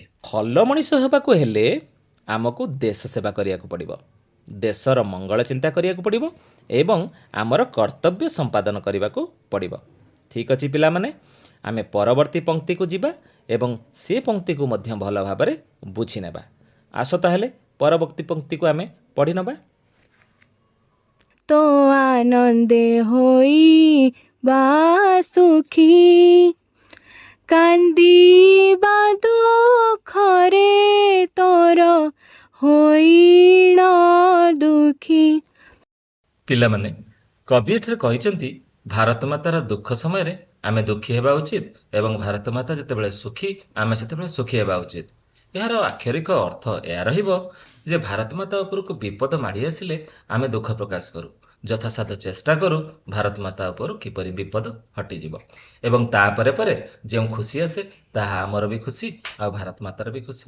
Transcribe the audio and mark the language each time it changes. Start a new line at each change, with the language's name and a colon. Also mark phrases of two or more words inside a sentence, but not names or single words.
Odia: ଭଲ ମଣିଷ ହେବାକୁ ହେଲେ ଆମକୁ ଦେଶ ସେବା କରିବାକୁ ପଡ଼ିବ, ଦେଶର ମଙ୍ଗଳ ଚିନ୍ତା କରିବାକୁ ପଡ଼ିବ ଏବଂ ଆମର କର୍ତ୍ତବ୍ୟ ସମ୍ପାଦନ କରିବାକୁ ପଡ଼ିବ। ଠିକ୍ ଅଛି ପିଲାମାନେ, ଆମେ ପରବର୍ତ୍ତୀ ପଂକ୍ତିକୁ ଯିବା ଏବଂ ସେ ପଂକ୍ତିକୁ ମଧ୍ୟ ଭଲ ଭାବରେ ବୁଝି ନେବା। ଆସ ତାହେଲେ ପରବର୍ତ୍ତୀ ପଂକ୍ତିକୁ ଆମେ ପଢ଼ି ନେବା। ତୋ ଆନନ୍ଦେ ହୋଇ ବା ସୁଖୀ କାନ୍ଦିବା ଦୁଖରେ ତୋର ହୋଇଣ ଦୁଖୀ। ପିଲାମାନେ, କବି ଏଠାରେ କହିଛନ୍ତି ଭାରତ ମାତାର ଦୁଃଖ ସମୟରେ ଆମେ ଦୁଃଖୀ ହେବା ଉଚିତ ଏବଂ ଭାରତ ମାତା ଯେତେବେଳେ ସୁଖୀ ଆମେ ସେତେବେଳେ ସୁଖୀ ହେବା ଉଚିତ। ଏହାର ଆକ୍ଷରିକ ଅର୍ଥ ଏହା ରହିବ ଯେ ଭାରତ ମାତା ଉପରକୁ ବିପଦ ମାଡ଼ି ଆସିଲେ ଆମେ ଦୁଃଖ ପ୍ରକାଶ କରୁ, ଯଥାସାଧ୍ୟ ଚେଷ୍ଟା କରୁ ଭାରତ ମାତା ଉପରୁ କିପରି ବିପଦ ହଟିଯିବ ଏବଂ ତାପରେ ପରେ ଯେଉଁ ଖୁସି ଆସେ ତାହା ଆମର ବି ଖୁସି ଆଉ ଭାରତ ମାତାର ବି ଖୁସି।